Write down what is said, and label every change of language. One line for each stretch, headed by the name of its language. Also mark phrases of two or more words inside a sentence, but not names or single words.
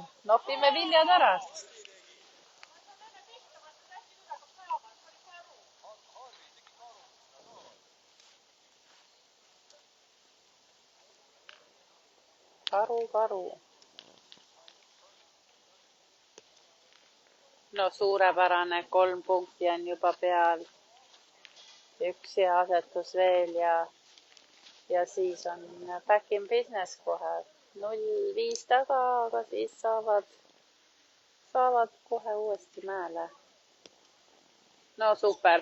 Estonian: Nopime viljad ära. Karu. No suurepärane, 3 punkti on juba peal. Üks hea asetus veel ja siis on
English: back in business
Estonian: kohe. 0-5 taga, aga siis saavad kohe uuesti mäele. No super.